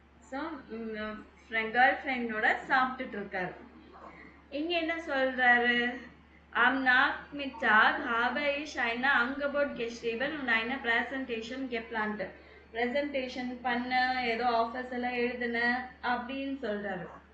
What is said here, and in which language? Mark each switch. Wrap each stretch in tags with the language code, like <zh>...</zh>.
<ta>So girl ஃப்ரெண்டோட சாப்பிட்டுட்டு இருக்காரு. இங்க என்ன சொல்றாரு,</ta> <de>am Nachmittag habe ich ein Angebot geschrieben und eine Präsentation geplant.</de> <ta>Presentation பண்ண ஏதோ ஆஃபர்ஸ் எல்லாம் எழுதுன அப்படின்னு சொல்றாரு.</ta>